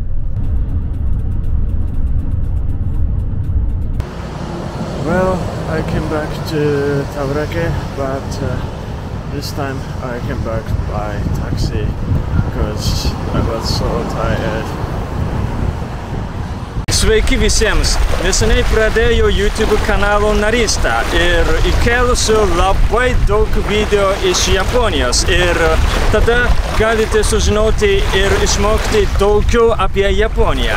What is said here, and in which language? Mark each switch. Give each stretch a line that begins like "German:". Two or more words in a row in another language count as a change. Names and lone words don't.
English: Well, I came back to Tauragė, but this time I came back by taxi because I was so tired.
Lithuanian: Sveiki visiems! Neseniai pradėjau YouTube kanalo narystę ir įkėlusiu labai daug video iš Japonijos, ir tada galite sužinoti ir išmokti daugiau apie Japoniją.